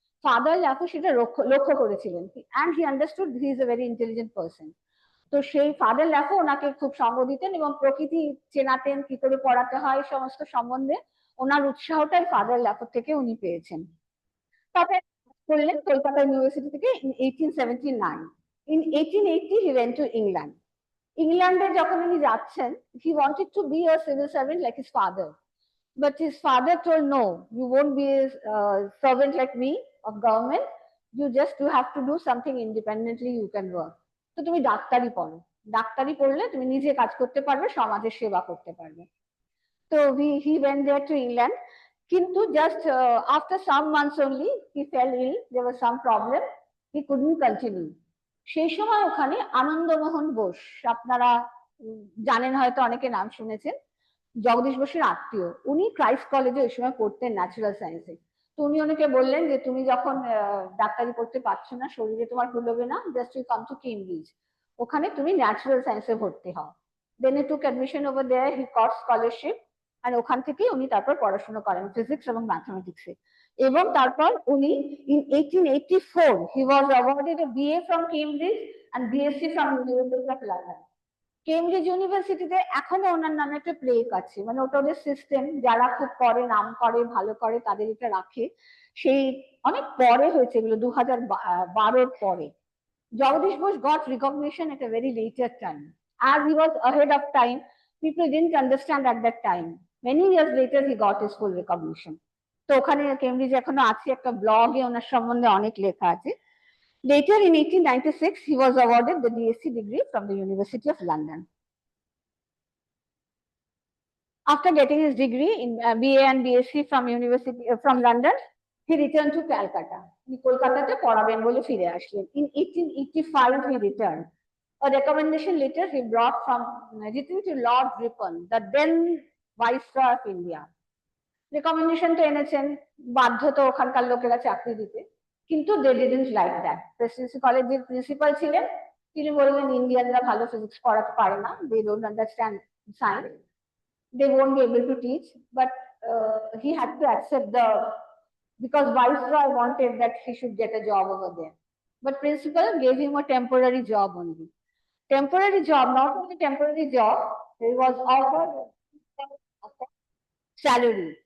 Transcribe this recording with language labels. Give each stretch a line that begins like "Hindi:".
English: Father Lafont
Bangla: সেটা লক্ষ্য করেছিলেন,
English: And he understood he is a very intelligent person.
Bangla: তো সেই ফাদার লাফো ওনাকে খুব সঙ্গ দিতেন এবং প্রকৃতি চেনাতেন, কি করে পড়াতে হয় সমস্ত সম্বন্ধে ওনার উৎসাহটাই ফাদার লাফো থেকে উনি পেয়েছেন। তবে করলেন কলকাতা ইউনিভার্সিটি থেকে in 1879।
English: In 1880 he went to England.
Bangla: ইংল্যান্ডে যখন উনি যাচ্ছেন,
English: He wanted to be a civil servant like his father, but his father told, no, you won't be a servant like me of government, you have to do something independently, you can work.
Bangla: তো তুমি ডাক্তারি পড়ো, ডাক্তারি পড়লে তুমি নিজে কাজ করতে পারবে, সমাজের সেবা করতে পারবে।
English: তো he went there to England, কিন্তু just after some months only he fell ill, there was some problem, he couldn't continue.
Bangla: সেই সময় ওখানে আনন্দমোহন বোস, আপনারা জানেন হয়তো, অনেকে নাম শুনেছেন, জগদীশ বসুর আত্মীয়, উনি ক্রাইস্ট কলেজে ওই সময় পড়তেন ন্যাচারাল সায়েন্সে। তো উনি ওনাকে বললেন যে তুমি যখন ডাক্তারি করতে পারছো না, শরীরে তোমার কুলোবে না,
English: just you come to Cambridge,
Bangla: ওখানে তুমি ন্যাচারাল সায়েন্সে ভর্তি হও।
English: then he took admission over there, he got scholarship,
Bangla: আর ওখান থেকেই উনি তারপর পড়াশোনা করেন ফিজিক্স এবং ম্যাথমেটিক্সে। এবং তারপর উনি
English: In 1884 he was awarded a BA from Cambridge and BSc from University of London.
Bangla: Cambridge ইউনিভার্সিটিতে এখনো ওনার নামে একটা প্লেক আছে, মানে ওটা ওদের সিস্টেম, যারা খুব করে, নাম করে, ভালো করে, তাদের এটা রাখে। সেই অনেক পরে হয়েছে এগুলো, 2012 পরে।
English: Jagadish Bose got recognition at a very later time. As he was ahead of time, people didn't understand at that time. Many years later he got his full recognition.
Bangla: তো ওখানে কেমব্রিজ এখনো আছে, একটা ব্লগে ওনার সম্বন্ধে অনেক লেখা আছে।
English: Later in 1896 he was awarded the DSc degree from the University of London. After getting his degree in BA and BSc from London, he returned to Calcutta.
Bangla: তিনি কলকাতাতে পড়াবেন বলে ফিরে আসলেন।
English: In 1885 he returned. A recommendation letter he brought from written to Lord Ripon, the then Viceroy of India.
Bangla: Recommendation তো এনেছেন, বাধ্য তো ওখানকার লোকেরা চাকরি দিতে, কিন্তু
English: They didn't like that.
Bangla: প্রেসিডেন্সি কলেজের প্রিন্সিপাল ছিলেন, তিনি বললেন ইন্ডিয়ানরা ভালো ফিজিক্স পড়াতে পারে না,
English: They don't understand science, they won't be able to teach. But he had to accept because Viceroy wanted that he should get a job over there. But principal gave him a temporary job only. Temporary job, not only temporary job, he was offered salary.